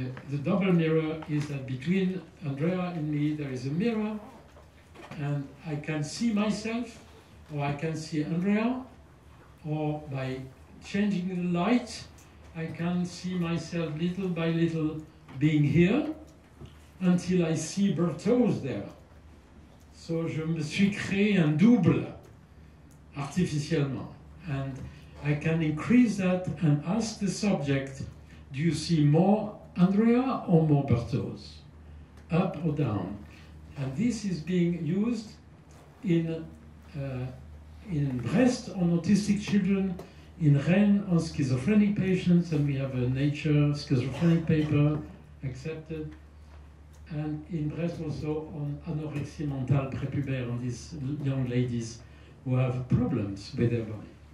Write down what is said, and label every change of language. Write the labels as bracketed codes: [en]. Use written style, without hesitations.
[en] The double mirror is that between Andrea and me there is a mirror, and I can see myself, or I can see Andrea, or by changing the light, I can see myself little by little being here, until I see Berthoz there. [fr] So je me suis créé un double, artificiellement. [en] And I can increase that and ask the subject, do you see more Andrea or more Berthoz? Up or down? And this is being used in Brest on autistic children, in Rennes on schizophrenic patients, and we have a Nature schizophrenic paper accepted, and in Brest also on anorexia mentale prépubère, on these young ladies who have problems with their body.